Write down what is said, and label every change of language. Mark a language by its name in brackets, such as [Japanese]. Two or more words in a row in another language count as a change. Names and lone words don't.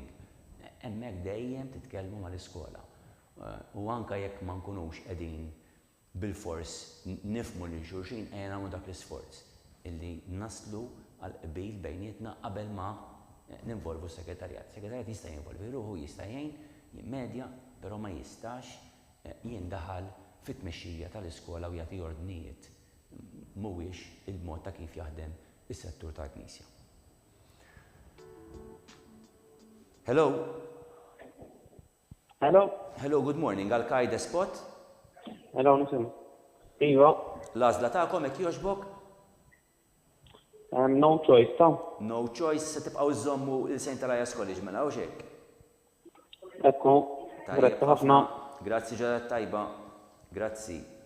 [Maltese] Hemmhekk dejjem titkellmu mal-iskola. U anke jekk ma nkunux qegħdin bil-fors nifhmu lil xulxin ejja nagħmlu dak l-isforz illi naslu għal qbil bejnietna qabel ma ninvolvu s-segretarjat. Segretarjat jista' jinvolvi ruħu, jista' jgħin, jimmedja, però ma jistax jindaħal fit-tmexxija tal-iskola u jagħti ordnijiet. Mhuwiex il-mod ta' kif jaħdem is-settur tal-Knisja. Hello? Hello? [English] Hello, good morning. Al-Qaida Spot? [Maltese] Hello, nisim. Iva. L-għażla tagħkom hekk jogħġbok? [English] No choice, ta' No choice, [Maltese] se tibqgħu żommu il-St. Elias College mela u xek. Ekku, grazzi ħafna. Grazzi ġara tajba. Grazzi.